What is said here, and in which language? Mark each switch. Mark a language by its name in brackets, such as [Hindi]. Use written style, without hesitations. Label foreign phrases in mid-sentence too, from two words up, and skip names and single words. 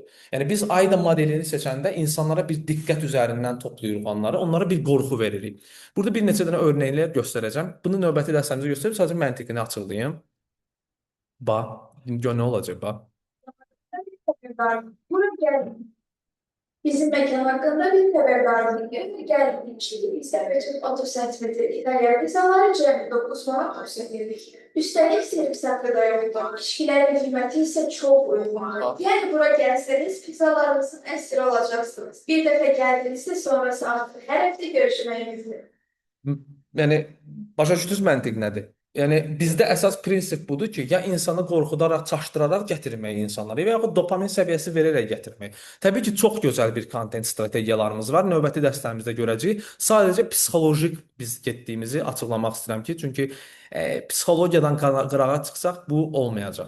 [Azerbaijani] Yəni biz AIDA modelini seçəndə insanlara bir diqqət üzərindən toplayırıq onları, onlara bir qorxu veririk. Burada bir neçə dənə örnəklər göstərəcəm. Bunu növbəti dərslərimizdə göstərib sadəcə məntiqini açıqlayım. Bax, indi gör nə olacaq bax. [Turkish] Bizim mekan hakkında bir haberdarlık yapıyor. Geldik içeri İstemecek 30 santimetre İtalyan pizzalar cəmi 9 manat 90 girdik. Üstəlik servis da yoktu. Kişilerin kıymeti ise çok uygun. Yani buraya gelseniz pizzalarımızın esiri olacaksınız. Bir defa geldinizse sonrası artık her hafta görüşmeye mümkün. [Azerbaijani] Yəni başa düşdünüz məntiq nədir? Yəni bizdə əsas prinsip budur ki, ya insanı qorxudaraq, çaşdıraraq gətirmək insanları, və yaxud dopamin səviyyəsi verərək gətirmək. Təbii ki, çox gözəl bir kontent strategiyalarımız var. Növbəti dərslərimizdə görəcəyik. Sadəcə psixolojik biz getdiyimizi açıqlamaq istəyirəm ki, çünki psixologiyadan qırağa çıxsaq bu olmayacaq.